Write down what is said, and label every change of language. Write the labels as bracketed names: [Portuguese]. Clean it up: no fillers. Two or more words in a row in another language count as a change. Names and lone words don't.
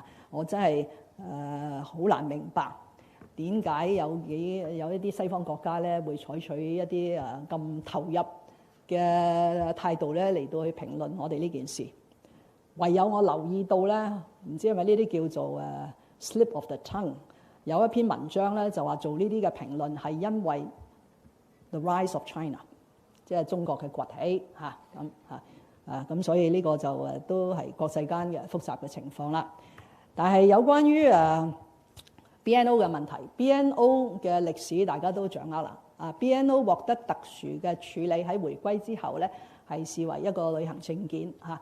[Cantonese] 我真係好難明白點解有一啲西方國家咧會採取一啲咁投入嘅態度咧嚟到去評論我哋呢件事。唯有我留意到咧，唔知係咪呢啲叫做 [English] slip of the tongue。 [Cantonese] 有一篇文章咧就話做呢啲嘅評論係因為 [English] the rise of China， [Cantonese] 即係中國嘅崛起嚇咁所以呢個就都係國際間嘅複雜嘅情況啦。但係有關於BNO 嘅問題 ，BNO 嘅歷史大家都掌握啦。BNO 獲得特殊嘅處理喺回歸之後咧，係視為一個旅行證件嚇。